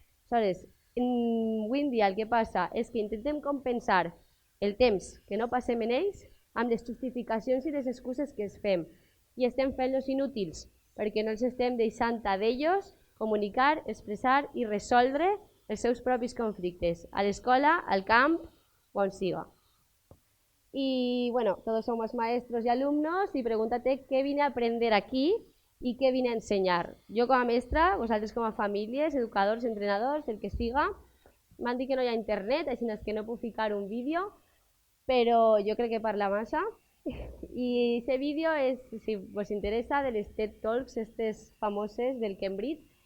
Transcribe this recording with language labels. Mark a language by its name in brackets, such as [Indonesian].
[Catalan] Aleshores, avui en dia el que passa és que intentem compensar el temps que no passem en ells amb les justificacions i les excuses que es fem. I estem fent-los inútils, perquè no els estem deixant a d'ells comunicar, expressar i resoldre els seus propis conflictes, a l'escola, al camp o on siga. [Spanish] Y bueno, todos somos maestros y alumnos y pregúntate qué vine a aprender aquí y qué vine a ensenyar. [Catalan] Jo com a mestra, vosaltres com a famílies, educadors, entrenadors, el que siga, m'han dit que no hi ha internet, així que no puc ficar un vídeo, però jo crec que parla massa. I aquest vídeo és, si us interessa, de les TED Talks, aquestes famoses del Cambridge.